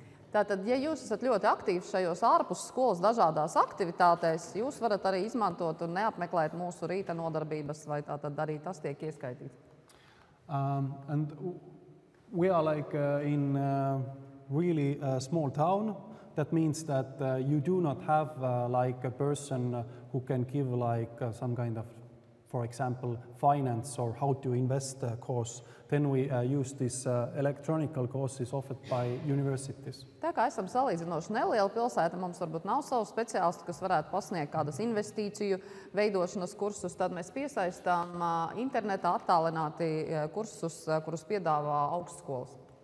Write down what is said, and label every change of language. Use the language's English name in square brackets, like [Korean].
[Latvian] Tātad, ja jūs esat ļoti aktīvi šajos ārpus skolas dažādās aktivitātēs, jūs varat arī izmantot un neapmeklēt mūsu rīta nodarbības, vai tātad arī tas tiek ieskaitīts? [English] And we are like in really small town. That means that you do not have like a person who can give like some kind of, for example, finance or how to invest course. Then we use these electronical courses offered by universities. [Latvian] Tā kā esam salīdzinoši neliela pilsēta, mums varbūt nav savu speciālistu, kas varētu pasniegt kādas investīciju veidošanas kursus, tad mēs piesaistām internetā attālināti kursus, kurus piedāvā augstskolas.